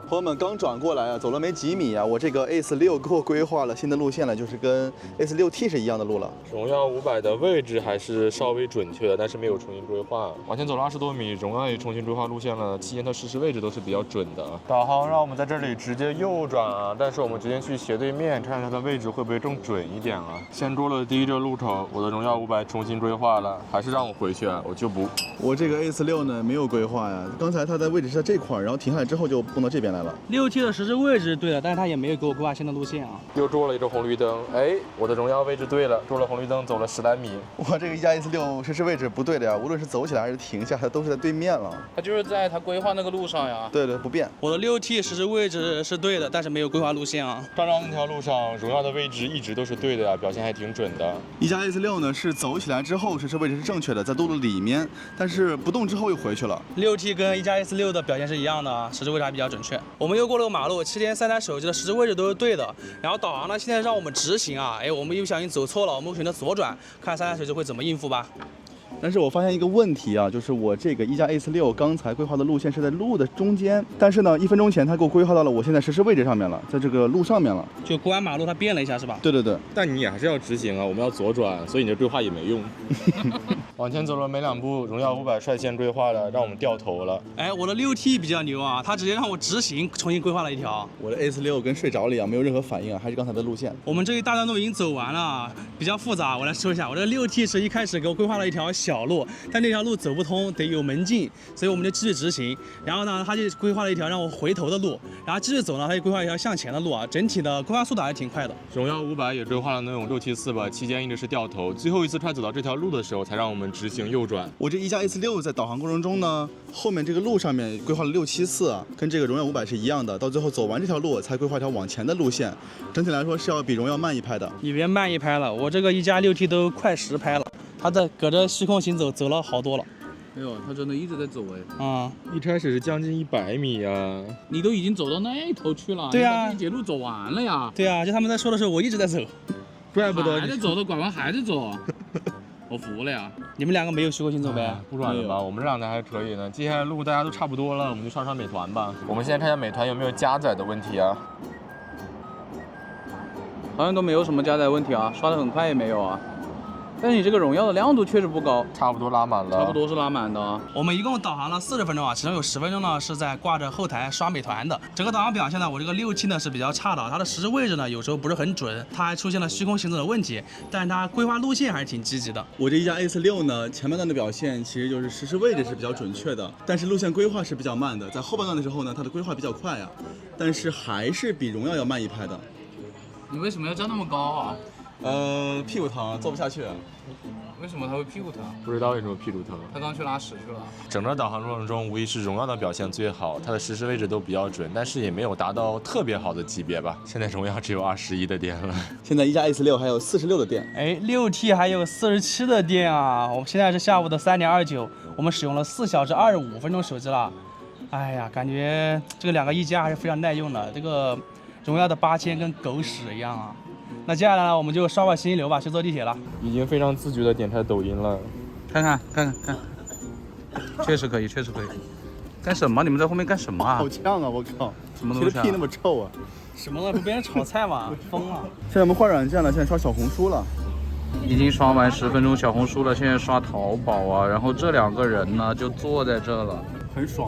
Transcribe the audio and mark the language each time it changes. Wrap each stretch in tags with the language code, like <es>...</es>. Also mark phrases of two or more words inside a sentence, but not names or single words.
<zh>朋友们刚转过来啊，走了没几米啊，我这个 A46给我规划了新的路线了，就是跟 A46T 是一样的路了。荣耀500的位置还是稍微准确的，但是没有重新规划。往前走了20多米，荣耀也重新规划路线了，期间它实时位置都是比较准的。导航让我們在這裡直接右轉啊，但是我們決定去斜對面，看看它的位置會不會更準一點啊。先捉了第一個路口，我的榮耀500重新規劃了，還是讓我回去啊，我就不。我這個 A46呢沒有規劃呀，剛才它的位置是在這塊兒，然後停下來之後就蹦到這邊來了。 6T 的實時位置是對的，但是它也沒有給我規劃新的路線啊。又捉了一個紅綠燈，哎，我的榮耀位置對了，捉了紅綠燈走了10來米。我這個一加 A46 實時位置不對的呀，無論是走起來還是停下，它都是在對面了。它就是在它規劃那個路上呀。對，不變。我的 6T 實時位置是對的，但是沒有規劃路線啊。剛剛那條路上，榮耀的位置一直都是對的呀，表現還挺準的。一加 A46呢是走起來之後實時位置是正確的，在路的裡面，但是不動之後又回去了。 6T 跟一加 A46的表現是一樣的啊，實時位置還比較準確。我們又過了個馬路，期間3台手機的實時位置都是對的。然後導航呢現在讓我們直行啊，哎，我們又不小心走錯了，我們會選擇左轉，看3台手機會怎麼應付吧。但是我發現一個問題啊，就是我這個一加 A46 剛才規劃的路線是在路的中間，但是呢1分鐘前它給我規劃到了我現在實時位置上面了，在這個路上面了。就過完馬路它變了一下是吧？對。但你也還是要直行啊，我們要左轉，所以你的規劃也沒用。往前走了沒2步，榮耀500率先規劃了，讓我們掉頭了。哎，我的6T 比較牛啊，它直接讓我直行，重新規劃了一條。我的 A46 跟睡着了一樣，沒有任何反應啊，還是剛才的路線。我們這一大段路已經走完了，比較複雜，我來說一下。我的6T 是一開始給我規劃了一條小路，但那條路走不通，得有門禁，所以我們就繼續直行。然後呢，他就規劃了一條讓我回頭的路，然後繼續走呢，他就規劃一條向前的路啊。整體的規劃速度還是挺快的。榮耀500也規劃了那種674吧，期間一直是掉頭，最後一次快走到這條路的時候，才讓我們直行右轉。我這一加 A46在導航過程中呢，後面這個路上面規劃了674啊，跟這個榮耀500是一樣的，到最後走完這條路才規劃一條往前的路線，整體來說是要比榮耀慢一拍的。你別慢一拍了，我這個一加 6T 都快10拍了，它在隔着虛空行走走了好多了。哎呦，它真的一直在走哎。啊、一開始是將近100米啊。你都已經走到那頭去了。對啊，你把這一節路走完了呀。對啊，就他們在說的時候，我一直在走。怪不得還在走的，拐彎還在走。我服了呀！你們兩個沒有虛空行走唄？不轉了吧？我們這兩台還可以呢。接下來路大家都差不多了，我們就刷美團吧。我們現在看一下美團有沒有加載的問題啊？好像都沒有什麼加載問題啊，刷得很快也沒有啊。但是你這個榮耀的亮度確實不高，差不多拉滿了。差不多是拉滿的啊。我們一共導航了40分鐘啊，其中有10分鐘呢是在掛着後台刷美團的。整個導航表現呢，我這個6T呢是比較差的，它的實時位置呢有時候不是很準，它還出現了虛空行走的問題，但是它規劃路線還是挺積極的。我這一加 A46呢，前半段的表現其實就是實時位置是比較準確的，但是路線規劃是比較慢的。在後半段的時候呢，它的規劃比較快啊，但是還是比榮耀要慢一拍的。你為什麼要站那麼高啊？屁股疼，坐不下去。為什麼他會屁股疼？不知道為什麼屁股疼。他剛去拉屎去了。整個導航過程中，無疑是榮耀的表現最好，它的實時位置都比較準，但是也沒有達到特別好的級別吧。現在榮耀只有21的電了。現在一加 A46 還有46的電。哎，6T 還有47的電啊！我們現在是下午的3點29，我們使用了4小時25分鐘手機了。哎呀，感覺這個兩個一加還是非常耐用的。這個榮耀的8000跟狗屎一樣啊！那接下來呢，我們就刷個現金流吧，去坐地鐵了。已經非常自覺地點開抖音了。看，確實可以，確實可以。幹什麼？你們在後面幹什麼啊？好嗆啊！我靠，什麼東西啊？誰的屁那麼臭啊？什麼呢？不被人炒菜嗎？瘋了！現在我們換軟件了，現在刷小紅書了。已經刷完10分鐘小紅書了，現在刷淘寶啊。然後這兩個人呢，就坐在這了。很爽啊！</zh>